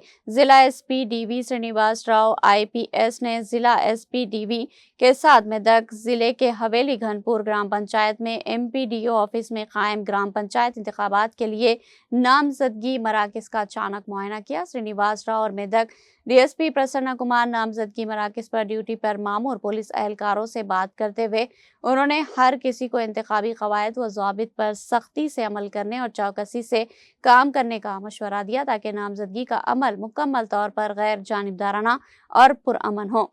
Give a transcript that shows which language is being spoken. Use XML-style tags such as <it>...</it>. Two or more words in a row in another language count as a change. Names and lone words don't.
<ur>ضلع ایس پی ڈی وی سرینیواس راؤ آئی پی ایس نے ضلع ایس پی ڈی وی کے ساتھ میدک ضلع کے حویلی گھنپور گرام پنچایت میں ایم پی ڈی او آفس میں قائم گرام پنچایت انتخابات کے لیے نامزدگی مراکز کا اچانک معائنہ کیا۔ سرینیواس راؤ اور میدک ڈی ایس پی پرسنہ کمار نامزدگی مراکز پر ڈیوٹی پر مامور پولیس اہلکاروں سے بات کرتے ہوئے انہوں نے ہر کسی کو انتخابی قواعد و ضوابط پر سختی سے عمل کرنے اور چوکسی سے کام کرنے کا مشورہ دیا تاکہ نامزدگی کا عمل مکمل طور پر غیر جانبدارانہ اور پرامن ہو۔</ur>